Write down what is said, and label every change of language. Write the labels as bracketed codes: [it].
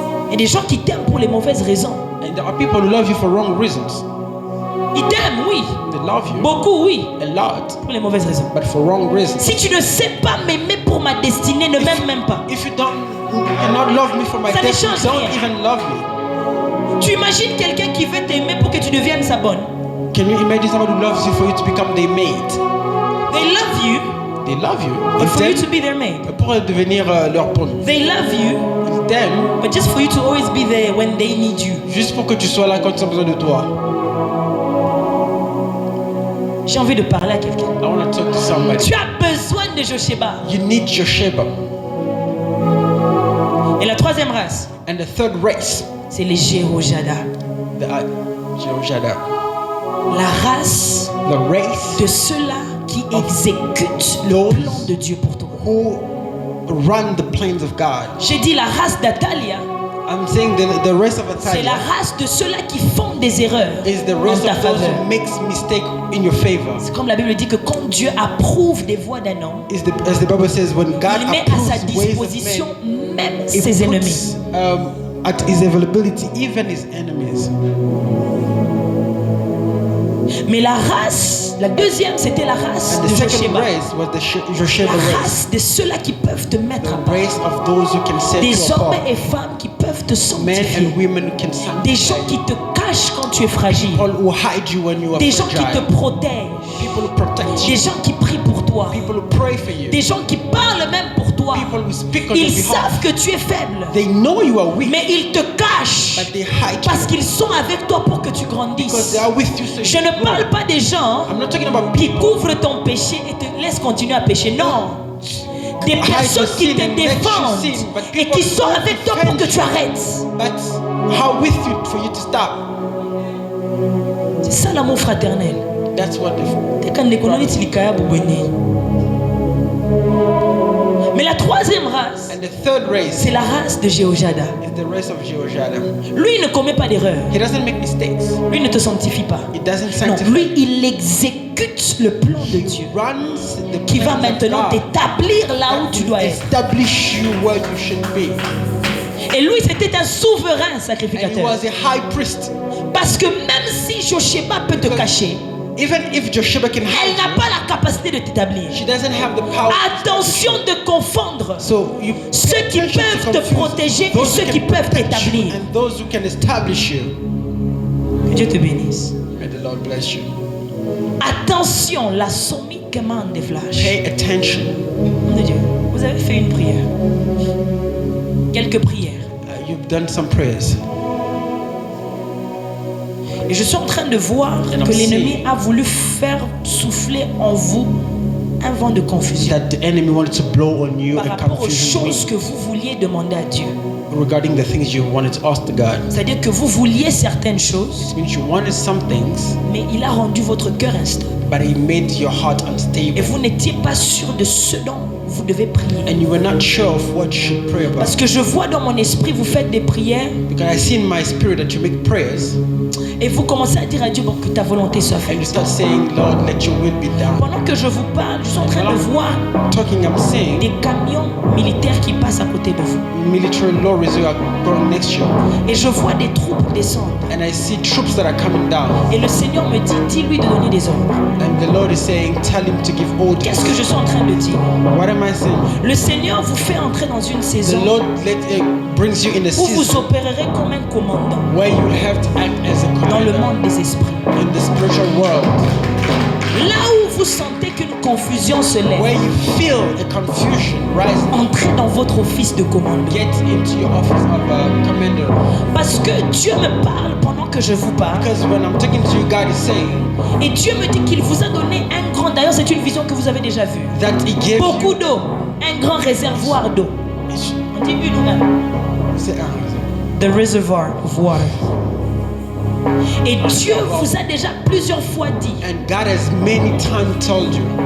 [fr] Et des gens qui t'aiment pour les mauvaises raisons. [en] And there are people who love you for wrong reasons. [fr] Ils t'aiment, oui. [en] They love you [fr] Beaucoup, oui. [en] a lot, [fr] Pour les mauvaises raisons. [en] but for wrong reasons. [fr] Si tu ne sais pas m'aimer pour ma destinée, ne m'aime même pas. [en] If you cannot love me for my [fr] Ça ne [en] destiny, [fr] change [en] don't [fr] rien. [en] even love me. [fr] Tu imagines quelqu'un qui veut t'aimer pour que tu deviennes sa bonne. [en] Can you imagine somebody who loves you for you to become their mate? They love you, They love you. but for you [fr] Ils [en] to be their mate. [fr] t'aiment pour devenir leur bonne. [en] They love you, [fr] Ils t'aiment [en] but just for you to always be there when they need you. [fr] juste pour que tu sois là quand ils ont besoin de toi. J'ai envie de parler à quelqu'un. [en] I want to talk to somebody. [fr] Tu as besoin de Josheba. [en] You need Josheba. [fr] Et la troisième race, [en] And the third race, [fr] c'est les Jéhojada. [en] the Jehoiada. [fr] La race [en] The race [fr] de ceux-là qui exécutent le plan de Dieu pour toi. [en] who run the plans of God. [fr] J'ai dit la race d'Atalia, [en] I'm saying the race of [fr] c'est la [en] Atalia [fr] race de ceux-là qui font des erreurs [en] is the [fr] en [en] race [fr] ta [en] of those [fr] faveur. [en] who makes mistake in your favor. [fr] C'est comme la Bible dit que quand Dieu approuve des voies d'un homme, [en] As the Bible says, when God [fr] il met à sa [en] approves ways of [fr] disposition [en] men, [fr] même [en] He [fr] ses [en] puts, [fr] ennemis. [en] at his availability even his enemies. [fr] Mais la race, la deuxième, c'était la race [en] And [fr] de [en] the second [fr] Josheba. [en] race was the Josheba [fr] La [en] race. [fr] race de ceux-là qui peuvent te mettre à [en] The [fr] part. [en] race of those who can set [fr] Des [en] you [fr] hommes [en] apart. [fr] et femmes qui peuvent te [en] Men [fr] sanctifier. [en] and women who can [fr] Des [en] sanctify. [fr] gens qui te cachent quand tu es fragile. [en] People who hide you when you are [fr] Des gens qui te [en] fragile. [fr] protègent. [en] People who protect [fr] Des [en] you. [fr] gens qui prient pour toi. [en] People who pray for you. [fr] Des gens qui parlent même pour toi. [en] People who speak on your [fr] Ils [en] behalf. [fr] savent que tu es faible. [en] They know you are weak, [fr] Mais ils te cachent. [en] but they hide [fr] Parce [en] you [fr] qu'ils sont avec toi pour que tu [en] because [fr] grandisses. [en] they are with you. So [fr] Je [en] you [fr] ne [en] grow. [fr] parle pas des gens [en] I'm not talking about [fr] qui [en] people [fr] couvrent ton péché et te laissent continuer à pécher. Non. Des [en] Hide [fr] personnes [en] your [fr] qui [en] sin [fr] te [en] and let you [fr] défendent [en] sin, but [fr] et [en] people [fr] qui sont [en] don't [fr] avec toi pour que [en] defend [fr] tu arrêtes. [en] but how with you for you to stop. [fr] C'est ça l'amour fraternel. [en] That's what the Quand les colonies tilikaya bubene. [fr] Mais la troisième race, [en] and the third race [fr] c'est la race de Jéhojada. [en] is the race of Jehoiada. [fr] Lui, il ne commet pas d'erreur. [en] He doesn't make mistakes. [fr] Lui, il ne te sanctifie pas. [en] He doesn't [fr] Non, [en] sanctify. [fr] lui, il exécute le plan de Dieu [en] Runs the [fr] qui va [en] plans of [fr] maintenant [en] God [fr] t'établir là où [en] that [fr] tu [en] will [fr] dois être. [en] establish you where you should be. [fr] Et lui, c'était un souverain [en] And he [fr] sacrificateur. [en] was a high priest. [fr] Parce que même si Josheba peut te cacher, [en] Even if Josheba can [fr] elle [en] hide [fr] n'a [en] you, [fr] pas la capacité de t'établir. [en] she doesn't have the power. [fr] Attention de confondre [en] So you [fr] ceux qui [en] attention to [fr] peuvent te [en] confuse [fr] protéger et [en] those who [fr] ceux qui [en] can [fr] peuvent [en] protect you [fr] t'établir. [en] and those who can establish you. [fr] Que Dieu te bénisse. [en] May the Lord bless you. [fr] Attention, la sommite commande des flashs. [en] Pay attention. [fr] Nom de Dieu, vous avez fait une prière. Quelques prières. [en] You've done some prayers. [fr] Et je suis en train de voir que l'ennemi a voulu faire souffler en vous un vent de confusion [en] That the enemy wanted to blow on you [fr] par [en] a [fr] rapport aux [en] confusion [fr] choses [en] wind [fr] que vous vouliez demander à Dieu. [en] regarding the things you wanted to ask to God. [fr] C'est-à-dire que vous vouliez certaines choses, [en] It means you wanted some things, [fr] mais il a rendu votre cœur instable. [en] but he made your heart [fr] Et [en] unstable. [fr] vous n'étiez pas sûr de ce dont vous devez prier. [en] And you were not sure of what you should pray about. [fr] Parce que je vois dans mon esprit, vous faites des prières [en] Because I see in my spirit that you make prayers [fr] et vous commencez à dire à Dieu bon, que ta volonté soit [en] and you [fr] faite. [en] start saying, Lord, let your will be done. [fr] Pendant que je vous parle, je suis en train de voir [en] Talking, I'm saying, [fr] des camions militaires qui passent à côté de vous. [en] military lorries who are going next to you. [fr] Et je vois des troupes descendre. [en] And I see troops that are coming down. [fr] Et le Seigneur me dit, dis-lui de donner des ordres. [en] And the Lord is saying, tell him to give orders. [fr] Qu'est-ce que je suis en train de dire? [en] What am I saying? [fr] Le Seigneur vous fait entrer dans une [en] The [fr] saison [en] Lord brings you in a [fr] où vous [en] season [fr] opérerez comme un commandant [en] where you have to act as a [fr] dans le [en] commander [fr] monde des esprits. [en] in the spiritual world. [fr] Là où vous sentez qu'une confusion se [en] Where [fr] lève, [en] you feel a confusion rising, [fr] entrez dans votre office de commandant. [en] get into your office of a commander. [fr] Parce que Dieu me parle pendant que je vous parle. [en] Because when I'm talking to you, God is saying [fr] Et Dieu me dit qu'il vous a donné un grand, d'ailleurs c'est une vision que vous avez déjà vue. [en] that He gave [fr] Beaucoup [en] you. [fr] d'eau, un grand réservoir d'eau. On dit une ou un? C'est un. [en] The reservoir of water. [fr] Et Dieu vous a déjà plusieurs fois dit. [en] And God has many times told you.